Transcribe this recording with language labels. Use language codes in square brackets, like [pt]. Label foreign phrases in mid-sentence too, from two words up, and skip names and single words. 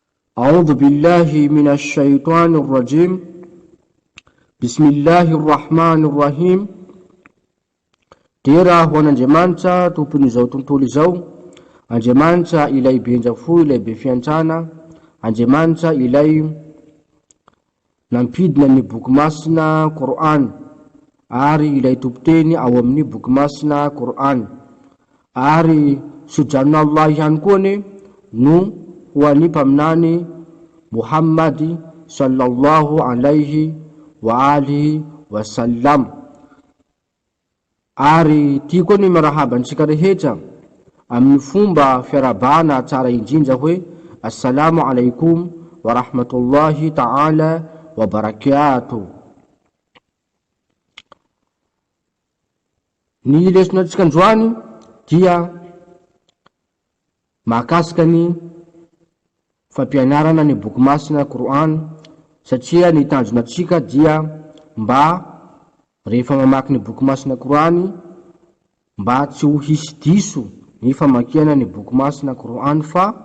[ar] أعوذ بالله من الشيطان الرجيم. بسم الله الرحمن الرحيم. [mg] Tera ho an'Andriamanitra tompon'izao tontolo izao, Andriamanitra ilay bendrafo, ilay be fiantrana, Andriamanitra ilay nampidina ny boky masina Qur'an, ary ilay tompoteny ao amin'ny boky masina Qur'an, ary sojanon'Allah ihany koa no ho an'ny mpaminany Muhammadi [ar] صلى الله عليه وعلى آله وسلم. [mg] Ary tia koa ny marahabantsika rehetra amin'ny fomba fiarabana tsara indrindra hoe [ar] السلام عليكم ورحمة الله تعالى وبركاته. [mg] Ny lesonantsika androany dia mahakasika ny fampianarana ny boky masina Qur'an, satria ny tanjonatsika dia mba rehefa mamaky ny boky masina Qur'an mba tsy ho hisy diso ny famakiana ny boky masina Qur'an, fa